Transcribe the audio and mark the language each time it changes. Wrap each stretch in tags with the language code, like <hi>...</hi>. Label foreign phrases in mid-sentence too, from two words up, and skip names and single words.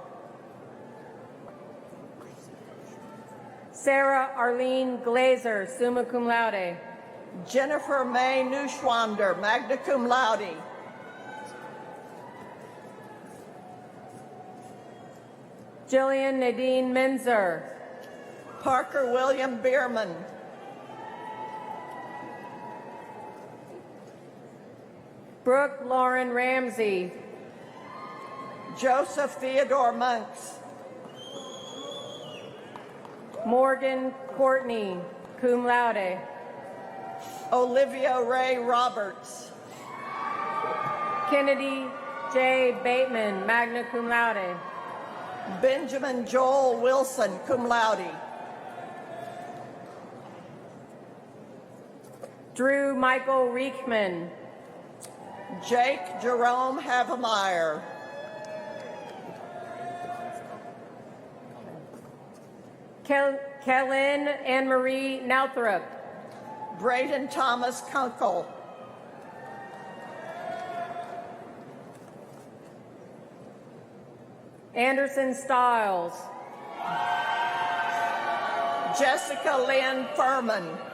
<en>Sarah Arlene Glazer,</en> <la>summa cum laude.</la> <en>Jennifer May Neuschwander,</en> <la>magna cum laude.</la> <en>Jillian Nadine Menzer. Parker William Bierman. Brooke Lauren Ramsey. Joseph Theodore Monks. Morgan Courtney,</en> <la>cum laude.</la> <en>Olivia Ray Roberts. Kennedy J. Bateman,</en> <la>magna cum laude.</la> <en>Benjamin Joel Wilson,</en> <la>cum laude.</la> <en>Drew Michael Reekman. Jake Jerome Havemeyer. Kellen Anne Marie Nouthrop. Braden Thomas Kunkel. Anderson Stiles. Jessica Lynn Furman.</en>